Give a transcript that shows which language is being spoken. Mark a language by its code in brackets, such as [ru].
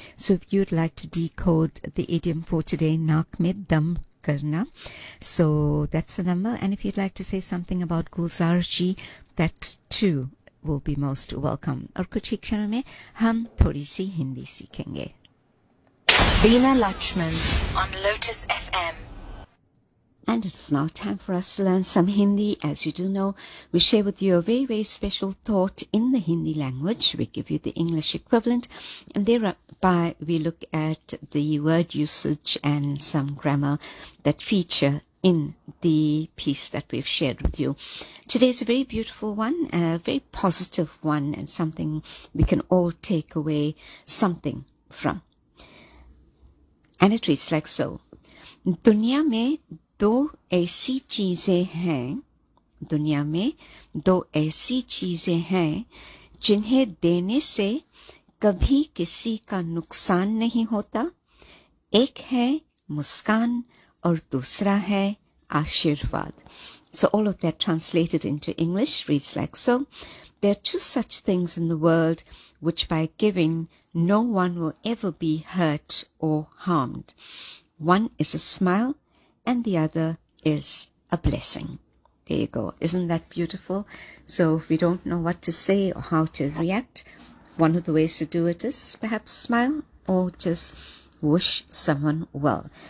[en] so if you'd like to decode the idiom for today, [hi] नाक में दम करना, [en] So that's the number. And if you'd like to say something about Gulzar ji, that too will be most welcome. [hi] और कुछ ही क्षणों में हम थोड़ी सी हिंदी सीखेंगे। [en] Veena Lakshman on Lotus FM. And it's now time for us to learn some Hindi. As you do know, we share with you a very, very special thought in the Hindi language. We give you the English equivalent, and thereby we look at the word usage and some grammar that feature in the piece that we've shared with you. Today is a very beautiful one, a very positive one, and something we can all take away something from. And it reads like so. [hi] Dunya mein दो ऐसी चीजें हैं, दुनिया में दो ऐसी चीजें हैं जिन्हें देने से कभी किसी का नुकसान नहीं होता। एक है मुस्कान और दूसरा है आशीर्वाद। [en] So all of that translated into English reads like so. There are two such things in the world which by giving no one will ever be hurt और harmed. One is a smile and the other is a blessing. There you go. Isn't that beautiful? So if we don't know what to say or how to react, one of the ways to do it is perhaps smile or just wish someone well.